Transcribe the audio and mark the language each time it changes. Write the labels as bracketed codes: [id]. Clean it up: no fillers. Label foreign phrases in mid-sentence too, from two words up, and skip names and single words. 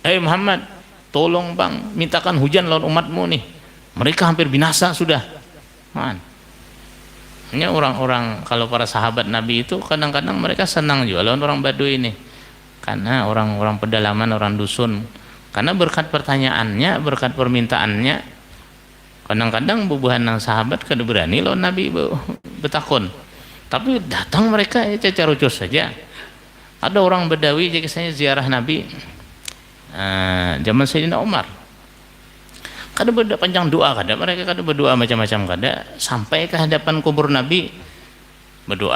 [bjn] Muhammad, tolong bang, mintakan hujan lawan umatmu nih. Mereka hampir binasa sudah. Ini orang-orang, kalau para sahabat Nabi itu kadang-kadang mereka senang juga lawan orang Baduy ini, karena orang-orang pedalaman, orang dusun. Karena berkat pertanyaannya, berkat permintaannya, kadang-kadang bubuhan sahabat kada berani lawan Nabi betakun. Tapi datang mereka cacarucus saja. Ada orang Badawi, jadi saya ziarah Nabi zaman Sayyidina Umar. Kada berdoa panjang doa, kada mereka kada berdoa macam-macam, kada sampai ke hadapan kubur Nabi berdoa.